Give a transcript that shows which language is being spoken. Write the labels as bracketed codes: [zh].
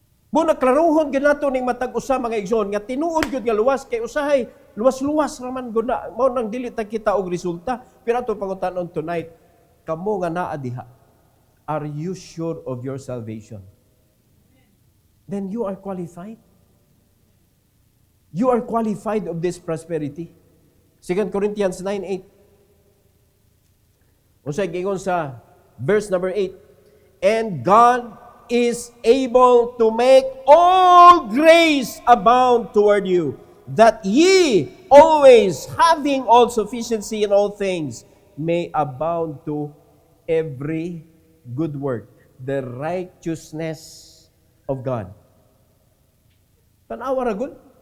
[ceb] Muna klaruhon ganato ning matag usa mga igsoon nga tinuod gyud nga luwas kay usahay luwas-luwas raman gud na mao nang dili ta kita og resulta. Pero ato pangutanon tonight, kamo nga naa diha, [en] are you sure of your salvation? Then you are qualified. You are qualified of this prosperity. 2 Corinthians 9:8. [ceb] Unsay gingon sa verse number 8? [en] And God is able to make all grace abound toward you, that ye always having all sufficiency in all things may abound to every good work, the righteousness of God. [ceb] Tanawa ra gud.